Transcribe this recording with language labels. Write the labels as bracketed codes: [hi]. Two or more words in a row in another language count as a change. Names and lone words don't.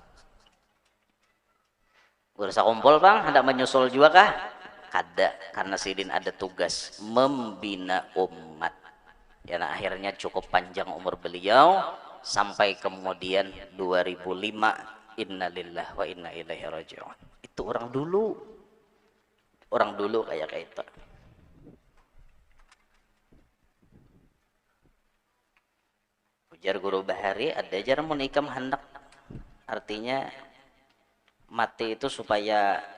[bjn] guru sakumpul bang hendak menyusul juga kah kada karena sidin ada tugas membina umat ya nah, akhirnya cukup panjang umur beliau sampai kemudian 2005 [ar] إنا لله وإنا إليه راجعون [bjn] itu orang dulu kayak itu jar guru Bahari ada jar mun ikam hendak artinya mati itu supaya